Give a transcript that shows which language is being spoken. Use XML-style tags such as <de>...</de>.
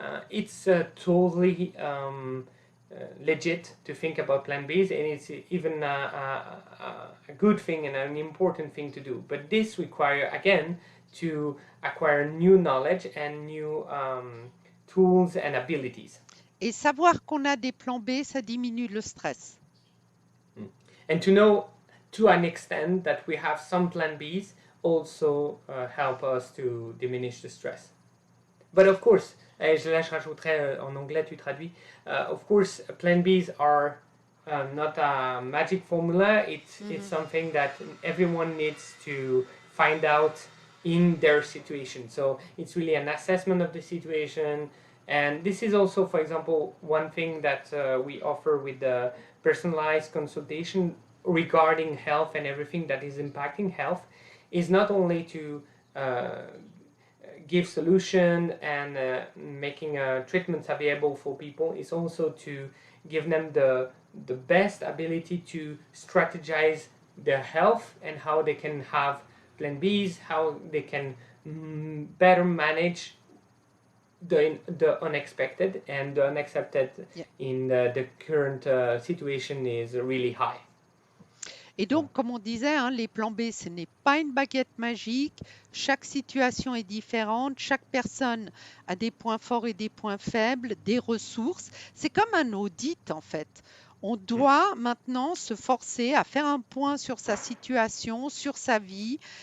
<en>It's totally legit to think about plan Bs, and it's even a good thing and an important thing to do. But this requires, again, to acquire new knowledge and new tools and abilities.</en> <fr>Et savoir qu'on a des plans B, ça diminue le stress.</fr> <en>And to know to an extent that we have some plan Bs also help us to diminish the stress. But of course,</en> <fr>je rajouterai en anglais, tu traduis.</fr> <en>Of course, plan Bs are not a magic formula. It's something that everyone needs to find out in their situation. So it's really an assessment of the situation. And this is also, for example, one thing that we offer with the personalized consultation regarding health and everything that is impacting health, is not only to give solution and making treatments available for people, is also to give them the best ability to strategize their health and how they can have plan Bs, how they can better manage the unexpected, and the unaccepted in the current situation is really high.</en> <fr>Et donc, comme on disait, hein, les plans B, ce n'est pas une baguette magique. Chaque situation est différente. Chaque personne a des points forts et des points faibles, des ressources. C'est comme un audit, en fait. On doit maintenant se forcer à faire un point sur sa situation, sur sa vie.</fr>